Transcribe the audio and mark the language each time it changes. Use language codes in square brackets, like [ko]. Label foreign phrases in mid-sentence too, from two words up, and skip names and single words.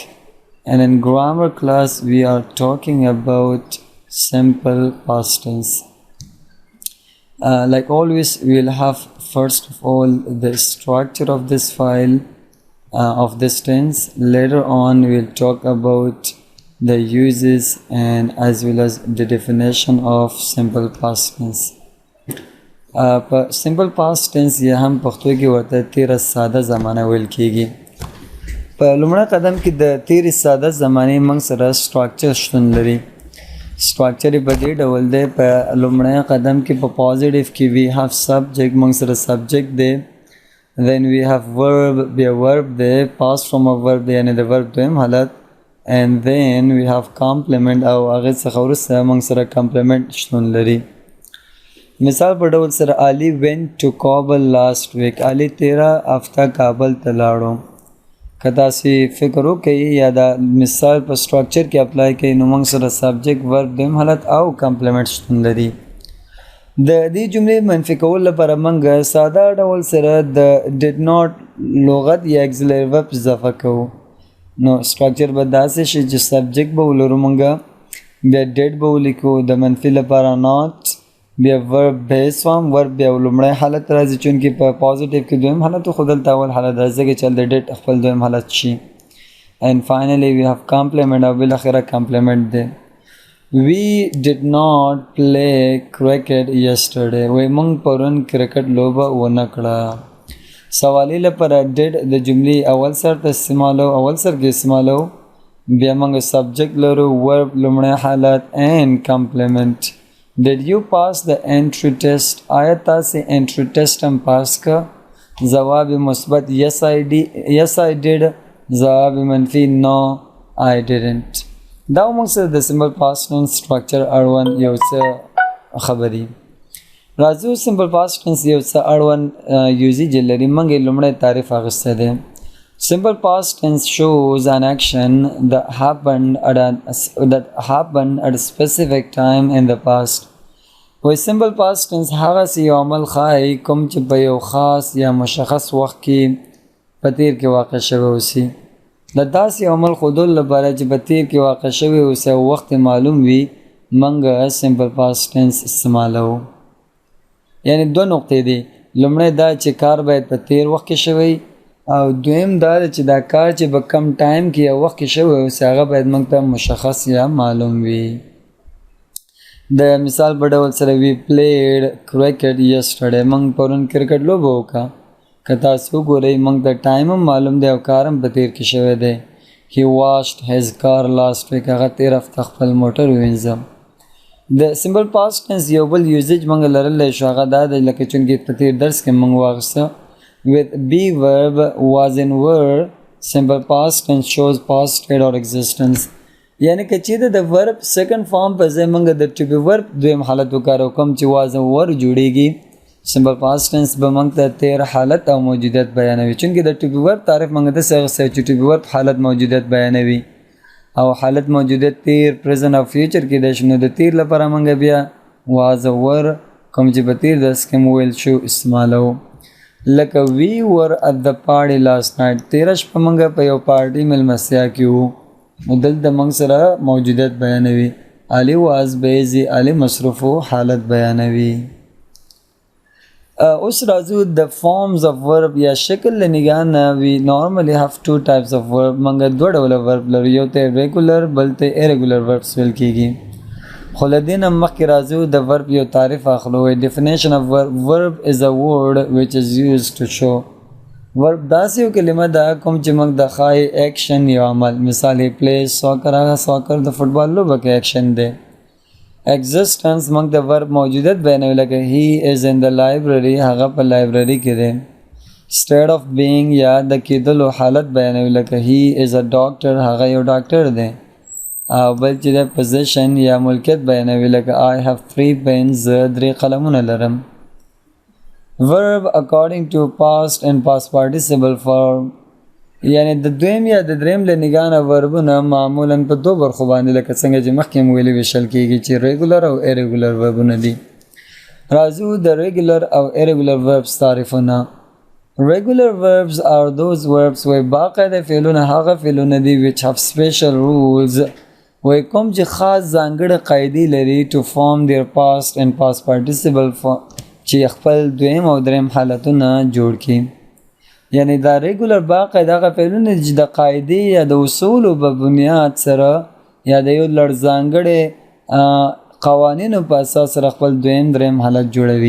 [en] And in grammar class, we are talking about simple past tense. Like always, we'll have first of all the structure of this file, of this tense. Later on, we'll talk about the uses and as well as the definition of simple past tense. Simple past tense [ps] یہ هم پښتو کې ورته تیره ساده زمانه ویل کیږي. په لومړی قدم کې د تیرې ساده زمانې موږ سره سټراکچر شتون لري. سټراکچر یې په دې ډول دی. په لومړی قدم کې په پازیټیو کې [en] we have subject [ps] موږ سره سبجیکټ دی. [en] then we have verb, [ps] بیا ورب دی. [en] past from a verb [ps] دی یعنې د ورب دویم حالت. [en] and then we have complement [ps] او هغې څخه وروسته موږ سره کمپلیمنټ شتون لري. مثال په ډول سره علي [en] went to Kabul last week. [ps] علي تیره هفته کابل ته لاړو. که تاسې فکر وکړئ یا دا مثال په سټراکچر کې اپلای کړئ نو موږ سره [en] subject verb [ps] دویم حالت او کمپلیمنټ شتون لري. د دې جملې منفي کولو لپاره موږ ساده ډول سره د [en] did not [ps] لغت یا اکسلري ورب اضافه کوو. نو سټراکچر به داسې شي چې سبجیکټ به ولرو موږ، بیا ډیډ به ولیکو، د منفي لپاره ناټ، بیا [en] verb base form, [ps] ورب بیا لومړی حالت راځي چونکې په پازیټیو کې دویم حالت خو دلته اول حالت راځي ځکه چې هلته ډیټ خپل دویم حالت شي. [en] and finally we have complement [ps] او بالاخره کمپلیمنټ دی. [en] we did not play cricket yesterday. [ps] وایي موږ پرون کرکټ لوبه ونه کړه. سوالی لپاره ډیډ د جملې اول سر ته استعمالو، اول سر کې استعمالو، بیا موږ سبجیکټ لرو، ورب لومړی حالت [en] and complement. Did you pass the entry test? [ps] آیا تاسې [en] entry test [ps] هم پاس که؟ جواب مثبت [en] yes I did. [ps] جواب منفی [en] no I didn't. [ps] دا موږ سره د [en] simple past tense [ps] سټرکچر اړوند یو څه خبرې راځو. [en] simple past tense [ps] یو څه اړوند یوزیج لري. موږ یې لومړی تعریف اخیستی دی. [en] Simple past tense shows an action that happened at a specific time in the past. [ps] وای [en] simple past tense [ps] هغه سی یو عمل ښایي کوم چې په یو خاص یا مشخص وخت کې په تیر کې واقع شوی اوسي. د داسې عمل ښودلو لپاره چې په تیر کې واقع شوی اوسي او وخت معلوم وي موږ [en] simple past tense [ps] استعمالوو. یعنی دوه نقطې دي. لومړی دا چې کار باید په تیر وخت کې شوی او دویم دا چې دا کار چې په کم ټایم کې یا وخت کې شوی اوسي هغه باید موږ ته مشخص یا معلوم وي. د مثال په ډول سره [en] we played cricket yesterday [ps] موږ پرون کرکټ لوبه وکړه. که تاسو وګورئ موږ ته ټایم هم معلوم دی او کار هم په تیر کې شوی دی. [en] he washed his car last week [ps] هغه تیر هفته خپل موټر ووینځه. د [en] simple past tense [ps] یو بل یوزیج موږ لرلی شو هغه دا دی لکه چونکې په تیر درس کې موږ واخیسته [en] with be verb was in were simple past tense shows past state or existence. [ps] یعنی که چیرې د [en] verb second form [ps] په ځای موږ د [en] to be verb [ps] دویم حالت وکارو کوم چې [en] was in were [ps] جوړیږي [en] simple past tense [ps] به موږ ته تیر حالت او موجودیت بیانوي. چونکې د [en] to be verb [ps] تعریف موږ ته څه چې [en] to be verb [ps] حالت موجودیت بیانوي او حالت موجودیت تیر present او future کې دی. نو د تیر لپاره موږ بیا [en] was were [ps] کوم چې په تیر درس کې مو ویل شو استعمالوو. لکه [en] we were at the party last night [ps] تیره شپه موږ په یو پارټي مېلمستیا کې وو. نو دلته موږ سره موجودیت بیانوي. علي [en] was busy [ps] علي مصروف حالت بیانوي. اوس راځو د [en] forms of verb [ps] یا شکل له نگاه نه [en] we normally have two types of verb. [ps] موږ دوه ډوله verb لرو. یو ته regular بل ته [en] irregular verbs [ps] ویل کېږي. خو له دې نه مخکې راځو د verb یو تعریف اخلو. [en] definition of verb is a word which is used to show. [ps] verb داسې یو کلمه ده کوم چې موږ د ښایي action یو عمل. مثال [en] he plays soccer [ps] هغه soccer د فټبال لوبه کې action دی. existence موږ د verb موجودیت بیانوي لکه [en] he is in the library [ps] هغه په لایبرري کې دی. [en] state of being [ps] یا د کېدلو حالت بیانوي لکه [en] he is a doctor [ps] هغه یو ډاکټر دی. او بل چې د پوزیشن یا ملکیت بیانوي لکه [en] I have 3 pens [ps] زه 3 قلمونه لرم. [en] verb according to past and past participle form [ps] یعنی د دویم یا د دریم له نگاه نه وربونه معمولا په دوه برخو باندې لکه څنګه چې مخکې مو ویلي ویشل کېږي چې ریګولر او ایریګولر وربونه دي. راځو د ریګولر او [en] irregular verbs [ps] تعریفونه. [en] regular verbs are those verbs [ps] وی باقاعده فعلونه هغه فعلونه دي [en] which have special rules [ps] وی کوم چې خاص ځانګړې قاعدې لري [en] to form their past and past participle [ps] چې خپل دویم او دریم حالتونه جوړ کړي. یعنی دا ریګولر باقاعده هغه فعلونه چې د قاعدې یا د اصولو په بنیاد سره یا د یو لړ ځانګړې قوانینو په اساس سره خپل دویم دریم حالت جوړوي.